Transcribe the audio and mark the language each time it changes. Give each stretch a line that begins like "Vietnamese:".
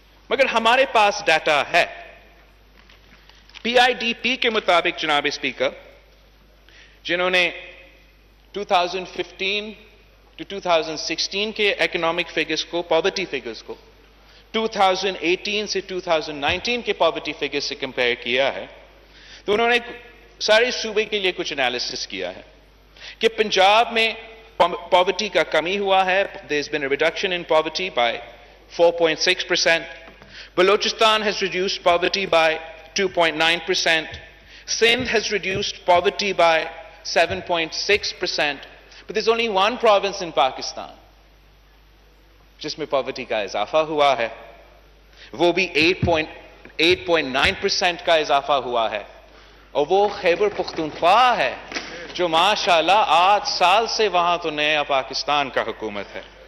Urdu: مگر ہمارے پاس ڈیٹا ہے. PIDP کے مطابق جناب اسپیکر، جنہوں نے 2015 to 2016 کے اکنامک فگرز کو، پاورٹی فگرز کو 2018 سے 2019 کے پاورٹی فگرز سے کمپیئر کیا ہے، تو انہوں نے سارے صوبے کے لیے کچھ انالیسس کیا ہے کہ پنجاب میں پاورٹی کا کمی ہوا ہے.
English: there has been a reduction in poverty by 4.6%. Balochistan has reduced poverty by 2.9%. Sindh has reduced poverty by 7.6%, but there's only one province in Pakistan
Urdu: جس میں poverty کا اضافہ ہوا ہے. وہ بھی 8.9% کا اضافہ ہوا ہے, اور وہ خیبر پختونخوا ہے جو ماشاءاللہ 8 سال سے وہاں تو نیا پاکستان کا حکومت ہے.